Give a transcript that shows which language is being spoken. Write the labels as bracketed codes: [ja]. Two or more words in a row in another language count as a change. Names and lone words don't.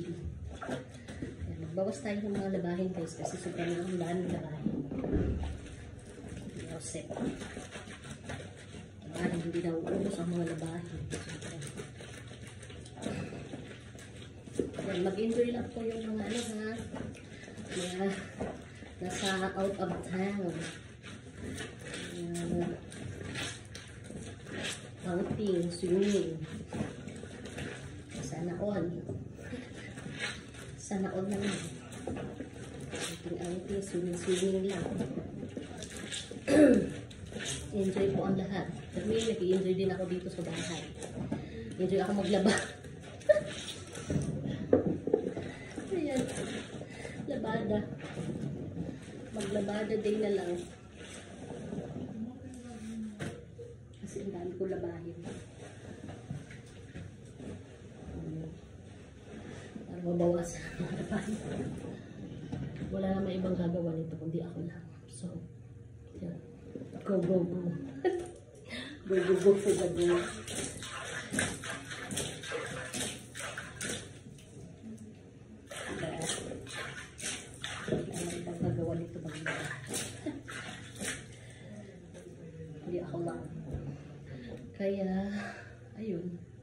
[tl] Magbawas tayo ng mga labahin guys kasi sobrang ang dami ng labahin. Hindi ako set. Labahin, hindi na uubos ang mga labahin. Mag-enjoy lang po yung mga ano ha. Mga nasa [en] out of town. Outing, swimming. Sana all. Sana all naman. Outing, swimming lang. [tl] Enjoy po ang lahat. Kami, nag-enjoy din ako dito sa bahay. Enjoy ako maglaba. Ayan. Labada. Maglabada day na lang. Kasi ang dami ko labahin. Para mabawasan ang labahin. Wala naman ibang gagawa nito kundi ako lang. So, yan. [en] Go, go, go. Go, go, go for the go. [tl] Wala naman ibang gagawa nito maglaba. Hindi ako lang. Kaya, ayun.